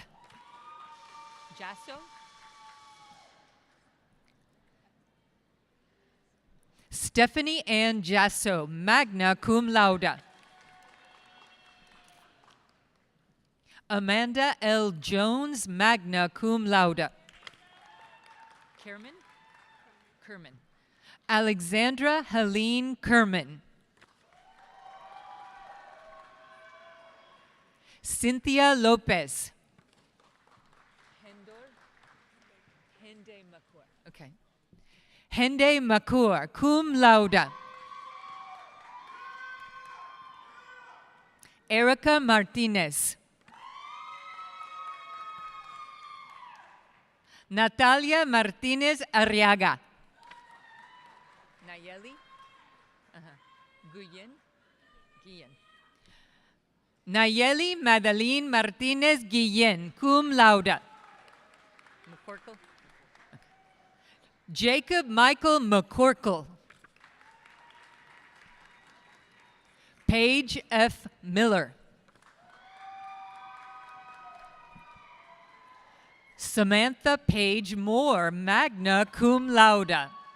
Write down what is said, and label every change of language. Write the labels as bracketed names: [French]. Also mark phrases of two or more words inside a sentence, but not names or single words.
[English] Jasso? Stephanie Ann Jasso, [Latin] magna cum laude. [English] Amanda L. Jones, [Latin] magna cum laude. [English] Kerman? Alexandra Helene Kerman. Cynthia Lopez. Okay. Hende Makur, [Latin] cum laude. [English] Erica Martinez. Natalia Martinez Arriaga. Nayeli? Guyen? Guillen. Nayeli Madeline Martinez Guillen, [Latin] cum laude. [English] McCorkle? Jacob Michael McCorkle. Paige F. Miller. Samantha Page Moore, [Latin] magna cum laude.